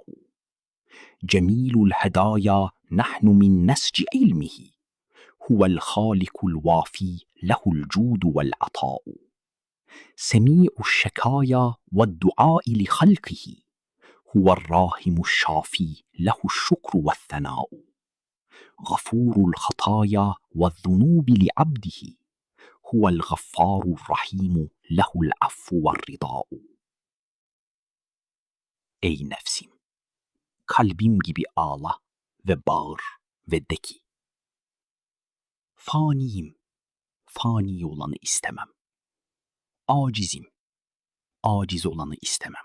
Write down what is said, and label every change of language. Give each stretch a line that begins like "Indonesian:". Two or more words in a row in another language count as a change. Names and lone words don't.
Arabic: جميل الهدايا نحن من نسج علمه هو الخالق الوافي له الجود والعطاء سميع الشكايا والدعاء لخلقه هو الراحم الشافي له الشكر والثناء غفور الخطايا والذنوب لعبده هو الغفار الرحيم له العفو والرضاء.
Turkish: Ey nefsim, kalbim gibi ağla ve bağır ve de ki, faniyim, fani olanı istemem. Acizim, aciz olanı istemem.